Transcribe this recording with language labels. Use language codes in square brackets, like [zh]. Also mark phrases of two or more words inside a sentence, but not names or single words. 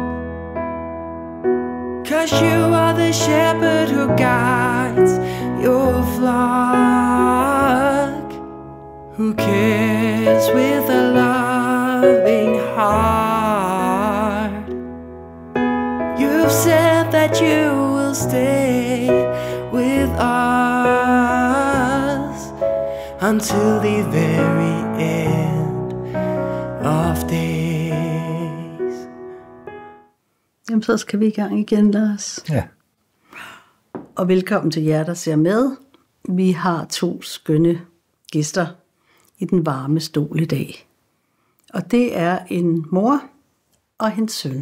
[en] 'Cause you are the shepherd who guides your flock, who cares with a loving heart. You've said that you will stay with us until the very end of days. [da] Jamen, så skal vi i gang igen, Lars. Ja. Og velkommen til jer, der ser med. Vi har 2 skønne gæster i den varme stol i dag. Og det er en mor og hendes søn.